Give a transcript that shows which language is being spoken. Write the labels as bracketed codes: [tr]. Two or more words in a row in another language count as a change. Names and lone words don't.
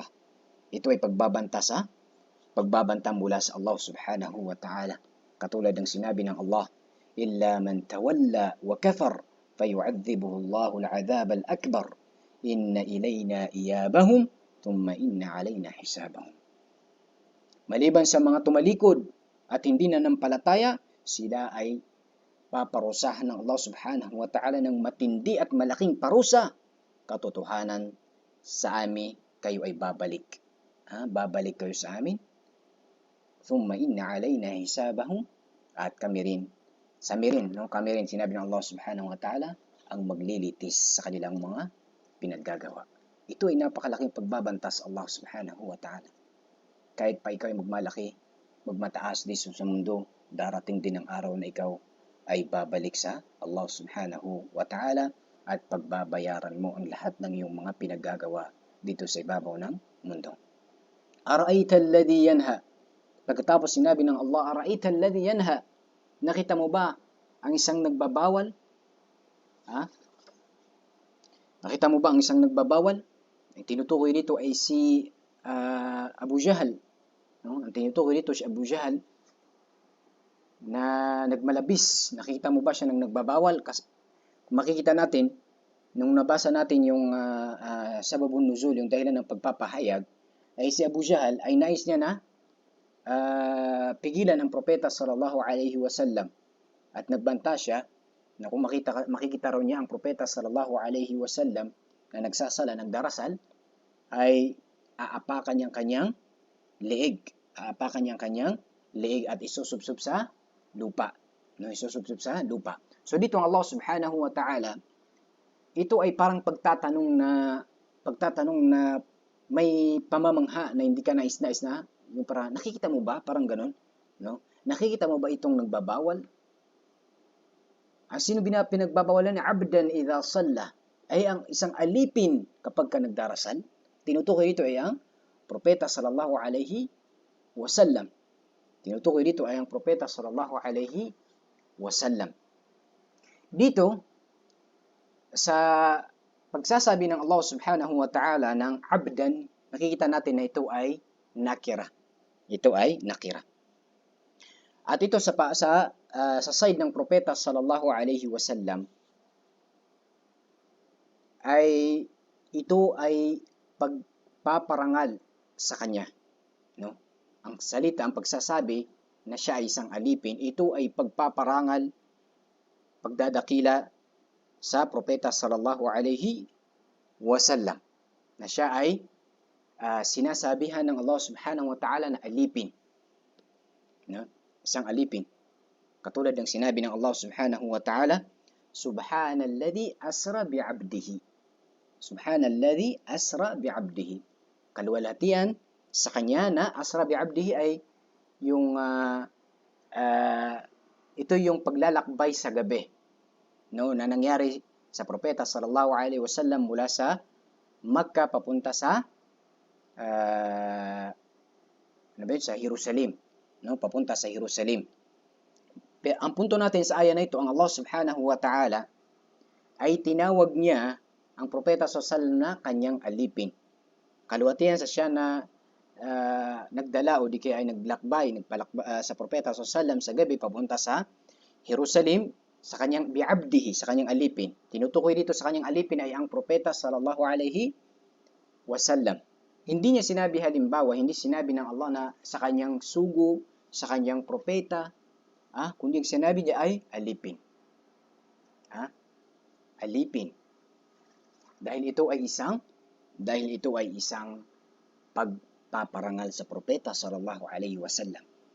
[tl] Ito ay pagbabanta mula sa Allah [ar] سبحانه وتعالى. [tl] Katulad ng sinabi ng Allah, [ar] إلا من تولى وكفر فيعذبه الله العذاب الأكبر إن إلينا إيابهم ثم إن علينا حسابهم. [tl] Maliban sa mga tumalikod at hindi nanampalataya, sila ay paparusahan ng Allah [ar] سبحانه وتعالى [tl] ng matindi at malaking parusa. Katotohanan, sa amin kayo ay babalik. Babalik kayo sa amin. [ar] ثم إن علينا حسابهم, [tl] at kami rin, sinabi ng Allah [ar] سبحانه وتعالى, [tl] ang maglilitis sa kanilang mga pinaggagawa. Ito ay napakalaking pagbabanta sa Allah [ar] سبحانه وتعالى. [tl] Kahit pa ikaw ay magmalaki, magmataas dito sa mundo, darating din ang araw na ikaw ay babalik sa Allah [ar] سبحانه وتعالى [tl] at pagbabayaran mo ang lahat ng iyong mga pinaggagawa dito sa ibabaw ng mundo. [ar] أرأيت الذي ينهى. [tl] Pagkatapos sinabi ng Allah, [ar] أرأيت الذي ينهى. [tl] Nakita mo ba ang isang nagbabawal? Nakita mo ba ang isang nagbabawal? Ang tinutukoy dito ay si Abu Jahal. Ang tinutukoy dito si Abu Jahal na nagmalabis. Nakita mo ba siya nang nagbabawal? Kasi makikita natin, nung nabasa natin yung [ar] سبب النزول, [tl] yung dahilan ng pagpapahayag, ay si Abu Jahal ay nais niya na pigilan ang propeta [ar] صلى الله عليه وسلم. [tl] At nagbanta siya na kung makikita raw niya ang propeta [ar] صلى الله عليه وسلم [tl] na nagsasala ng darasal, ay aapakan niyang kanyang leeg. Aapakan niyang kanyang leeg at isusubsub sa lupa. Isusubsub sa lupa. So dito ang Allah [ar] سبحانه وتعالى, [tl] ito ay parang pagtatanong na may pamamangha na hindi ka nais-nais na, yung para, nakikita mo ba? Parang ganun. Nakikita mo ba itong nagbabawal? Ang sino pinagbabawalan ni [ar] عبدا إذا صلى, [tl] ay ang isang alipin kapag ka nagdarasal. Tinutukoy dito ay ang propeta [ar] صلى الله عليه وسلم. [tl] Tinutukoy dito ay ang propeta [ar] صلى الله عليه وسلم. [tl] Dito, sa pagsasabi ng Allah [ar] سبحانه وتعالى [tl] ng abdan, nakikita natin na ito ay nakira. Ito ay nakira. At ito sa side ng propeta [ar] صلى الله عليه وسلم, [tl] ay ito ay pagpaparangal sa kanya. Ang salita, ang pagsasabi na siya ay isang alipin, ito ay pagpaparangal, pagdadakila sa propeta [ar] صلى الله عليه وسلم, [tl] na siya ay sinasabihan ng Allah [ar] سبحانه وتعالى [tl] na alipin. Isang alipin. Katulad ng sinabi ng Allah [ar] سبحانه وتعالى, سبحان الذي أسرى بعبده. سبحان الذي أسرى بعبده. [tl] Kaluwalhatian sa kanya na [ar] أسرى بعبده [tl] ay yung ito yung paglalakbay sa gabi, na nangyari sa propeta [ar] صلى الله عليه وسلم [tl] mula sa Makkah papunta sa sa Jerusalem, papunta sa Jerusalem. Pero ang punto natin sa aya na ito, ang Allah [ar] سبحانه وتعالى [tl] ay tinawag niya ang propeta [ar] صلى الله عليه وسلم [tl] na kanyang alipin. Kaluwalhatian sa siya na nagdala o di kaya ay naglakbay sa propeta [ar] صلى الله عليه وسلم [tl] sa gabi papunta sa Jerusalem sa kanyang bi'abdihi, sa kanyang alipin. Tinutukoy dito sa kanyang alipin ay ang propeta [ar] صلى الله عليه وسلم. [tl] Hindi niya sinabi halimbawa, hindi sinabi ng Allah na sa kanyang sugo, sa kanyang propeta, kundi ang sinabi niya ay alipin. Alipin. Dahil ito ay isang pagpaparangal sa propeta [ar] صلى الله عليه وسلم.